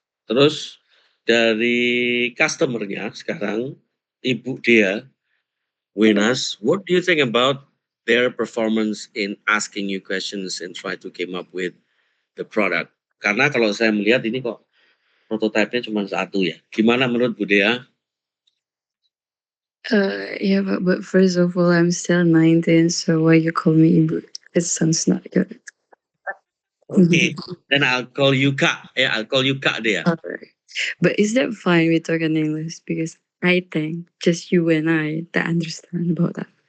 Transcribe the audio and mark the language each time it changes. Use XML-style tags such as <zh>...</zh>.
<id>Terus dari customer-nya sekarang,</id> <en>Ibu Dea Wenas, what do you think about their performance in asking you questions and try to came up with the product?</en> <id>Karena kalau saya melihat ini kok prototipe-nya cuma 1 ya. Gimana menurut Bu Dea?</id> <en>Yeah, but first of all, I'm still 19, so why you call me Ibu? It sounds not good. Okay, then I'll call you Kak. Yeah, I'll call you Kak Dea. Alright. But is that fine we talk in English? Because I think just you and I that understand about that.</en>